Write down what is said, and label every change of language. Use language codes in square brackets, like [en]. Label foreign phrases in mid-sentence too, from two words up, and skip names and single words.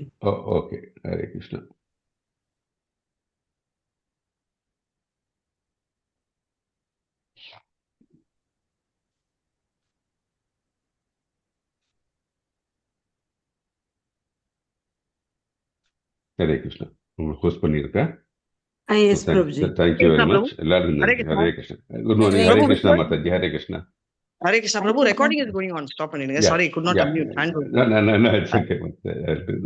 [ta] ஓகே. ஹரே கிருஷ்ணா. ஹரே கிருஷ்ணா. உங்களுக்கு ஹோஸ்ட் பண்ணியிருக்கேன். எஸ் பிரபுஜி. [en] thank you very much. எல்லாருக்கும் [ta] Hare நன்றி. Krishna. ஹரே கிருஷ்ணா. [en] good morning. [ta] Hare ஹரே Prabhu, கிருஷ்ணா recording, மாதாஜி. ஹரே கிருஷ்ணா. [en] Hare Krishna, Prabhu, recording is going on. Stop பண்ணிடுங்க. Yeah. Sorry, could not Yeah. unmute. Hand No, it's okay.